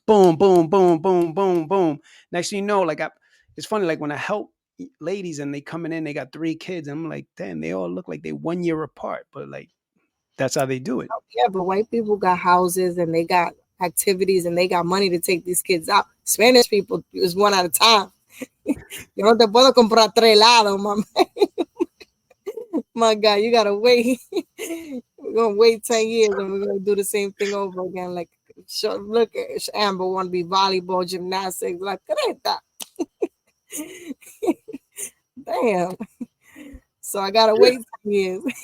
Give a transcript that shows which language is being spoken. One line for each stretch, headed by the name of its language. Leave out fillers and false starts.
English: Boom, boom, boom, boom, boom, boom. Next thing you know, it's funny. Like when I help ladies and they coming in, they got 3 kids. And I'm like, damn, they all look like they 1 year apart. But like that's how they do it. Yeah, but white people got houses and they got activities and they got money to take these kids out. Spanish people is one at a time.
Spanish: Yo no te puedo comprar tres helados, mama.
English: My God, you gotta wait. We're gonna wait 10 years and we're gonna do the same thing over again. Like, look, Amber want to be volleyball, gymnastics, like, that. Damn. So I gotta wait 10 years.